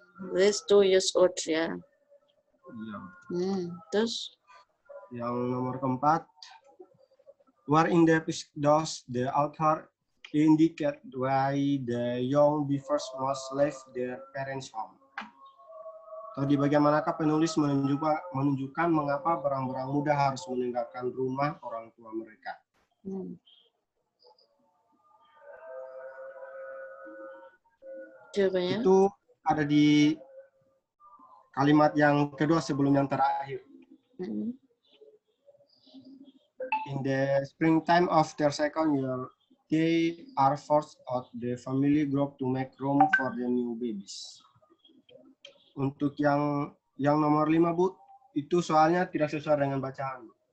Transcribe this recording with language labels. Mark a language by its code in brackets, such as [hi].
[en] This 2 years old ya. [id] Iya. Terus yang nomor keempat, [en] where in the does the author indicate why the young beavers must leave their parents' home? [id] Atau di bagian manakah penulis menunjukkan mengapa berang-berang muda harus meninggalkan rumah orang tua mereka? Jawabannya? Itu ada di kalimat yang kedua sebelum yang terakhir. [en] In the springtime of their second year, they are forced out the family group to make room for the new babies. [id] Untuk yang nomor 5, Bu, itu soalnya tidak sesuai dengan bacaan.